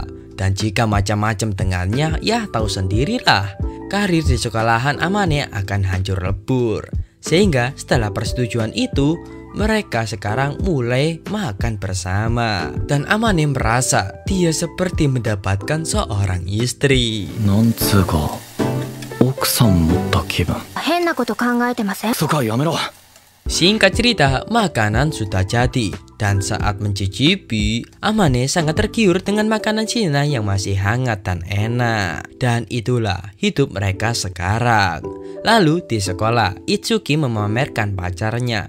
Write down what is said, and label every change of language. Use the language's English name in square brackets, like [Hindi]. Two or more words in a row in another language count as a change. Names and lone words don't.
[Indonesian] Dan jika macam-macam dengannya, ya tahu sendirilah. Karir di sekolahan Amane akan hancur lebur. Sehingga setelah persetujuan itu, mereka sekarang mulai makan bersama. Dan Amane merasa dia seperti mendapatkan seorang istri. [Japanese] なんつうか奥さん持った気分。変なこと考えてません？そこはやめろ。 [Indonesian] Singkat cerita, makanan sudah jadi. Dan saat mencicipi, Amane sangat tergiur dengan makanan Shina yang masih hangat dan enak. Dan itulah hidup mereka sekarang. Lalu di sekolah, Itsuki memamerkan pacarnya.